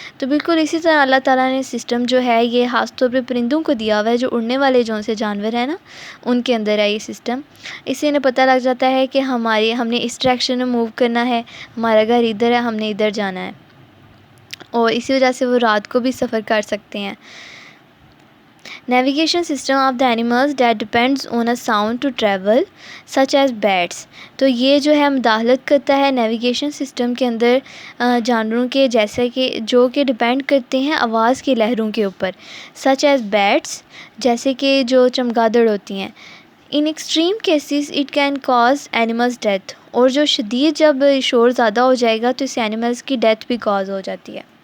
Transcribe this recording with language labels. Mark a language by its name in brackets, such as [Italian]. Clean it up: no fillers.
[Urdu] تو بالکل اسی طرح اللہ تعالیٰ نے سسٹم جو ہے یہ خاص طور پہ پرندوں کو دیا ہوا ہے, جو اڑنے والے جو سے جانور ہیں نا ان کے اندر ہے یہ سسٹم. اس سے انہیں پتہ لگ جاتا ہے کہ ہم نے اس ڈائریکشن میں موو کرنا ہے, ہمارا گھر ادھر ہے, ہم نے ادھر جانا ہے, اور اسی وجہ سے وہ رات کو بھی سفر کر سکتے ہیں. [English] Navigation system of the animals that depends on a sound to travel such as bats. [Urdu] تو یہ جو ہے مداخلت کرتا ہے نیویگیشن سسٹم کے اندر جانوروں کے, جیسے کہ جو کہ ڈپینڈ کرتے ہیں آواز کی لہروں کے اوپر. [English] such as bats, [Urdu] جیسے کہ جو چمگادڑ ہوتی ہیں. [English] In extreme cases it can cause animals death. [Urdu] اور جو شدید جب شور زیادہ ہو جائے گا تو اس سے اینیملز کی ڈیتھ بھی کاز ہو جاتی ہے.